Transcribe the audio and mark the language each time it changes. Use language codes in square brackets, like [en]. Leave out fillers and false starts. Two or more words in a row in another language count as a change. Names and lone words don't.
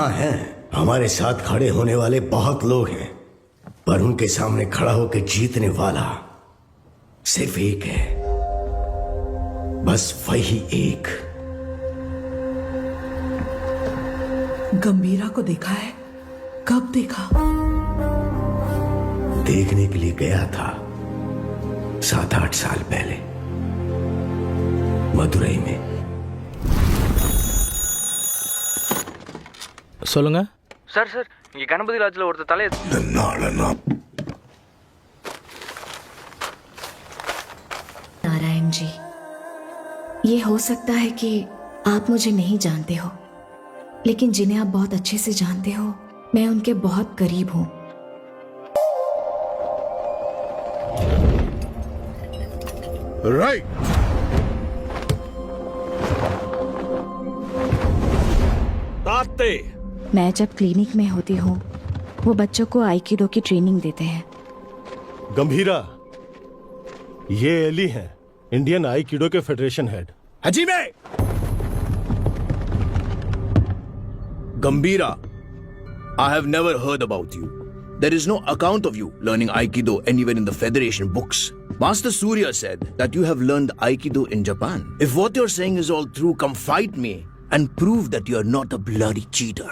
[hi] हाँ है, हमारे साथ खड़े होने वाले बहुत लोग हैं, पर उनके सामने खड़ा होकर जीतने वाला सिर्फ एक है, बस वही एक। गंभीरा को देखा है? कब देखा? देखने के लिए गया था 7-8 साल पहले मदुरई में। [ta] சொல்லுங்க சார் சார் இங்க கணபதி லாட்ஜ்ல ஒருத்தர் தலையை [hi] नारायण जी, ये हो सकता है कि आप मुझे नहीं जानते हो, लेकिन जिन्हें आप बहुत अच्छे से जानते हो, मैं उनके बहुत करीब हूं। राइट। मैं जब क्लिनिक में होती हूँ, वो बच्चों को आइकिडो की ट्रेनिंग देते हैं। गंभीरा, ये एली है, [en] Indian Aikido [hi] के [en] federation head. [hi] हजीमे! [en] Gambhira, I have never heard about you. There is no account of you learning Aikido anywhere in the Federation books. Master Surya said that you have learned Aikido in Japan. If what you're saying is all true, come fight me and prove that you're not a bloody cheater.